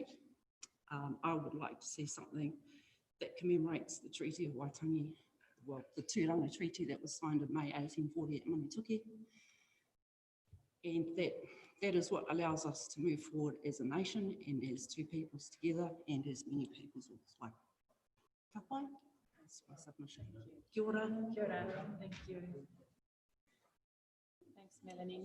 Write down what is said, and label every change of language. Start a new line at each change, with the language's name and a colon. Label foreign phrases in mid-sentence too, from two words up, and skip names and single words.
English: I would like to see something that commemorates the Treaty of Waitangi, well, the Tūranga Treaty that was signed in May 1840 at Manituki. And that is what allows us to move forward as a nation and as 2 peoples together and as many peoples as one.
Māori: Ka pai?
English: That's my submission.
Māori: Kia ora. Kia ora.
English: Thank you. Thanks, Melanie.